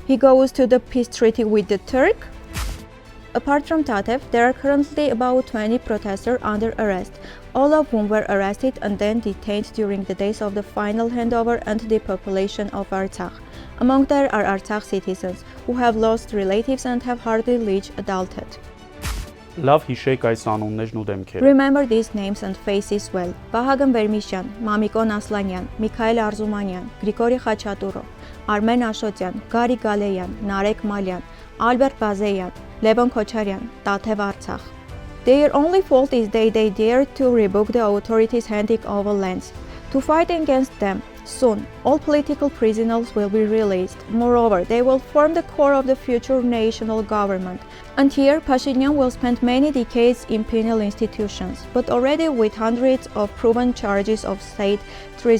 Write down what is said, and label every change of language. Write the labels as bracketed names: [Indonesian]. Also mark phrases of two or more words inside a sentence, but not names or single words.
[English] He goes to the peace treaty with the Turk. Apart from Tatev, there are currently about 20 protesters under arrest, all of whom were arrested and then detained during the days of the final handover and depopulation of Artsakh. Among them are Artsakh citizens who have lost relatives and have hardly reached adulthood. Remember these names and faces well. Vahagan Vermisyan, Mamikon Aslanyan, Mikhail Arzumanyan, Grigori Khachaturo, Armen Ashotyan, Gari Galeyan, Narek Malyan, Albert Bazeyan, Levon Kocharyan, Tatev Artsakh. Their only fault is they dared to rebuke the authorities handing over lands. To fight against them, soon, all political prisoners will be released. Moreover, they will form the core of the future national government. And here, Pashinyan will spend many decades in penal institutions, but already with hundreds of proven charges of state treason.